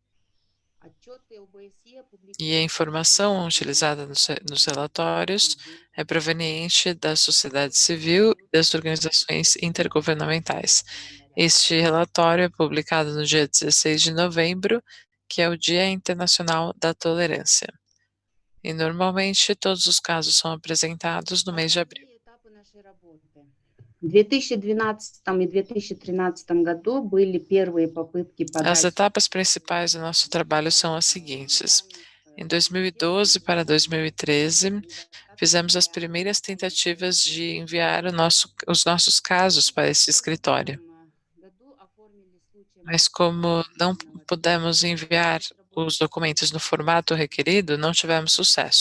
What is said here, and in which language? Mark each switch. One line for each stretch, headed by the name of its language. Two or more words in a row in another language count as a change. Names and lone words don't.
Portuguese: E a informação utilizada nos relatórios é proveniente da sociedade civil e das organizações intergovernamentais. Este relatório é publicado no dia 16 de novembro, que é o Dia Internacional da Tolerância. E normalmente todos os casos são apresentados no mês de abril.
Russian: В 2012 и 2013 году были первые попытки
Portuguese: As
Russian: подать.
Portuguese: etapas principais do nosso trabalho são as seguintes. Em 2012 para 2013, fizemos as primeiras tentativas de enviar os nossos casos para esse escritório. Mas como não pudemos enviar os documentos no formato requerido, não tivemos sucesso.